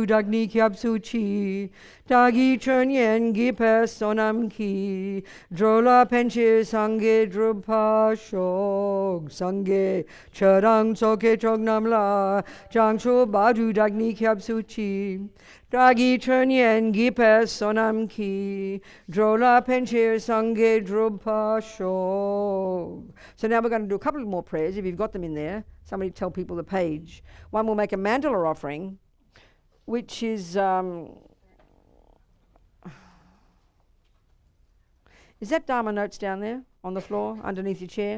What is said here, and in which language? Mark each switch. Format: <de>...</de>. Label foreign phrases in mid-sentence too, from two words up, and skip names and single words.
<bo>བདག་ནི་སྐྱབས་སུ་མཆི། བདག་གིས་སྦྱིན་སོགས་བགྱིས་པའི་བསོད་ནམས་ཀྱིས། འགྲོ་ལ་ཕན་ཕྱིར་སངས་རྒྱས་འགྲུབ་པར་ཤོག། སངས་རྒྱས་ཆོས་དང་ཚོགས་ཀྱི་མཆོག་རྣམས་ལ། བྱང་ཆུབ་བར་དུ་བདག་ནི་སྐྱབས་སུ་མཆི། བདག་གིས་སྦྱིན་སོགས་བགྱིས་པའི་བསོད་ནམས་ཀྱིས། འགྲོ་ལ་ཕན་ཕྱིར་སངས་རྒྱས་འགྲུབ་པར་ཤོག.</bo> <en>So now we're going to do a couple more prayers. If you've got them in there, somebody tell people the page. One will make a mandala offering, which is that Dharma notes down there on the floor underneath your chair?</en>